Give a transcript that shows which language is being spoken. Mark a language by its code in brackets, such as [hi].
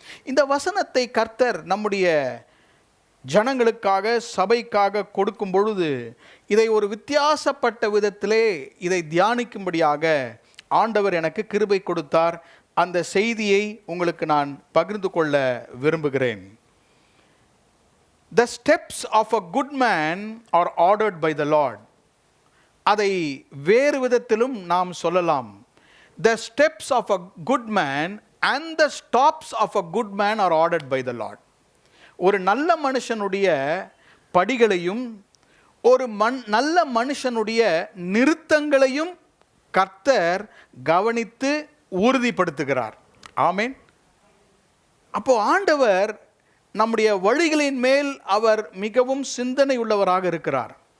[ta] இந்த வசனத்தை கர்த்தர் நம்முடைய ஜனங்களுக்காக சபைக்காக கொடுக்கும் பொழுது இதை ஒரு வித்தியாசப்பட்ட விதத்திலே இதை தியானிக்கும்படியாக ஆண்டவர் எனக்கு கிருபை கொடுத்தார். அந்த செய்தியை உங்களுக்கு நான் பகிர்ந்து கொள்ள விரும்புகிறேன். [en] The steps of a good man are ordered by the Lord. [ta] அதை வேறு விதத்திலும் நாம் சொல்லலாம். [en] The steps of a good man and the stops of a good man are ordered by the Lord. [ta] ஒரு நல்ல மனுஷனுடைய படிகளையும் ஒரு நல்ல மனுஷனுடைய நிறுத்தங்களையும் கர்த்தர் கவனித்து உறுதிப்படுத்துகிறார். ஆமென். அப்போ ஆண்டவர் நம்முடைய வழிகளின் மேல் அவர் மிகவும் சிந்தனை உள்ளவராக இருக்கிறார்.